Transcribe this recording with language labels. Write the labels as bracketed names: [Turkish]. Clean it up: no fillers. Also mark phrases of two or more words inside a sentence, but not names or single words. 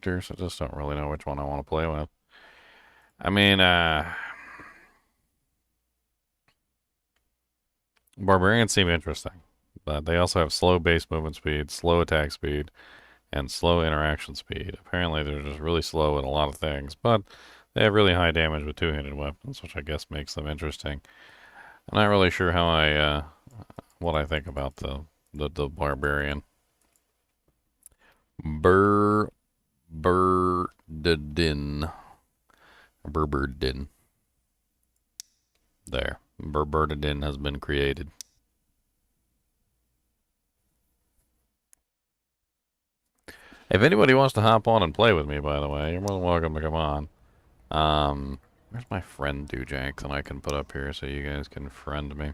[English] I just don't really know which one I want to play with. I mean, Barbarians seem interesting, but they also have slow base movement speed, slow attack speed, and slow interaction speed. Apparently, they're just really slow at a lot of things, but they have really high damage with two-handed weapons, which I guess makes them interesting. I'm not really sure how what I think about the barbarian. Bur Burdin. Burberdin. There. Burberdin has been created. If anybody wants to hop on and play with me, by the way, you're more than welcome to come on. Where's my friend Dujank that I can put up here so you guys can friend me?